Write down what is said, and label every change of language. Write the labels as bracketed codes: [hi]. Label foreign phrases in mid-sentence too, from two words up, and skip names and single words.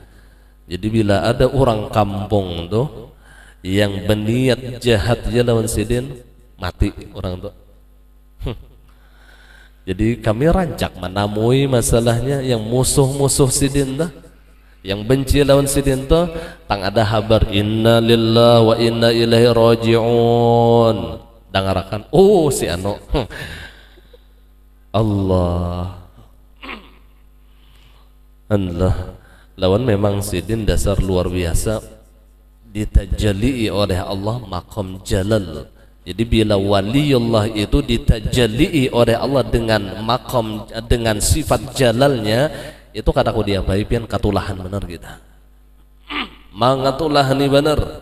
[bjn] Jadi bila ada orang kampung tu yang berniat jahat je lawan sidin, mati orang tu. Jadi kami rancak menamui masalahnya yang musuh-musuh sidin tu, yang benci lawan sidin tu, tang ada kabar [ar] إنا لله وإنا إليه راجعون. [bjn] Dangarakan, oh si anu Allah lawan memang sidin dasar luar biasa ditajali oleh Allah maqam jalal. Jadi bila waliullah itu ditajali oleh Allah dengan maqam, dengan sifat jalalnya, itu kataku dia pian katulahan benar kita mangatulah ni benar.